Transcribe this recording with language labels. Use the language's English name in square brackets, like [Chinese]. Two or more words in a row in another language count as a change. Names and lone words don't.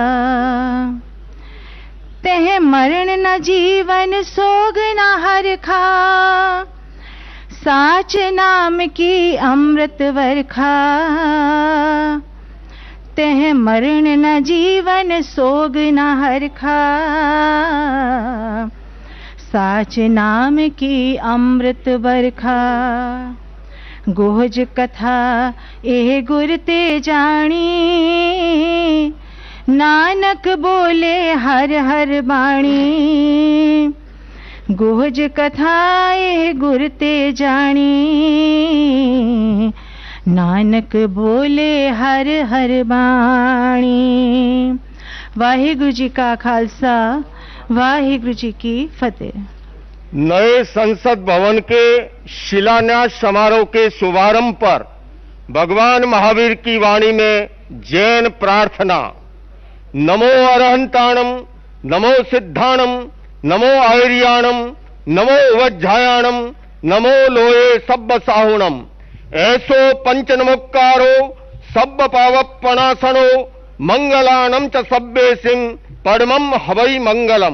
[Punjabi] ਤਹ ਮਰਣ ਨ ਜੀਵਨ ਸੋਗ ਨ ਹਰ ਖਾ ਸਾਚ ਨਾਮ ਕੀ ਅੰਮ੍ਰਿਤ ਵਰਖਾ। ਤਹ ਮਰਣ ਨ ਜੀਵਨ ਸੋਗ ਨ ਹਰ ਖਾ ਸਾਚ ਨਾਮ ਕੀ ਅੰਮ੍ਰਿਤ ਵਰਖਾ। ਗੋਹਜ ਕਥਾ ਏਹ ਗੁਰ ਤੇ ਜਾਨੀ ਨਾਨਕ ਬੋਲੇ ਹਰ ਹਰ ਬਾਣੀ। ਗੋਹਜ ਕਥਾ ਏਹ ਗੁਰ ਤੇ ਜਾਨੀ ਨਾਨਕ ਬੋਲੇ ਹਰ ਹਰ ਬਾਣੀ। ਵਾਹਿਗੁਰੂ ਜੀ ਕਾ ਖ਼ਾਲਸਾ ਵਾਹਿਗੁਰੂ ਜੀ ਕੀ ਫ਼ਤਹਿ। [Hindi] नए संसद भवन के शिलान्यास समारोह के शुभारंभ पर भगवान महावीर की वाणी में जैन प्रार्थना। [Prakrit languages] नमो अरहंताणम नमो सिद्धाणम नमो आयर्याणम नमो वज्जायाणम नमो लोये सब्ब साहुणम। ऐसो पंच नमोक्कारो सब्ब पावपणासनो मंगलानम च सब्बेसिम परमम हवै मंगलम।